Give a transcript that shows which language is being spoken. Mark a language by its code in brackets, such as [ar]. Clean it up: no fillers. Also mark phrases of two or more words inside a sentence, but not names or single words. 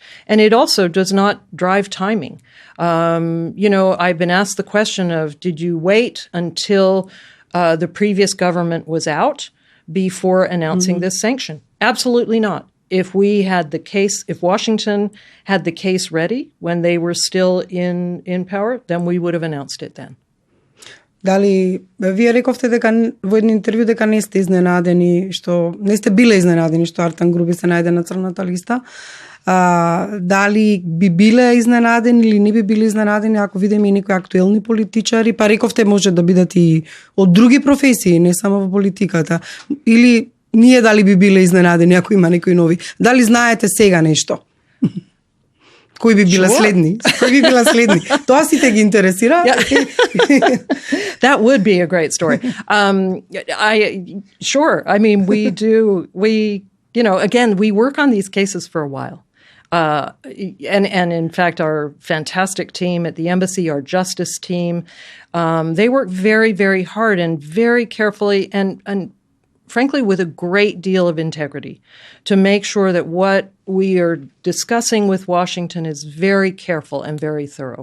[en] And it also does not drive timing. I've been asked the question of, did you wait until the previous government was out before announcing this sanction? Absolutely not. If Washington had the case ready when they were still in power, then we would have announced it then. [mk] Дали вие рековте дека во едно интервју дека не сте изненадени што не сте биле изненадени што Артан Груби се најде на црната листа? Дали би биле изненадени или не би били изненадени ако видиме и некои актуелни политичари? Па рековте може да бидат и од други професии, не само во политиката. Или ние дали би биле изненадени ако има некои нови? Дали знаете сега нешто? Кои би биле следни? Кои би биле следни? Тоа сите ги интересира. [en] That would be a great story. Sure. I mean, again, we work on these cases for a while. And in fact, our fantastic team at the embassy, our justice team, they work very, very hard and very carefully and frankly, with a great deal of integrity to make sure that what we are discussing with Washington is very careful and very thorough.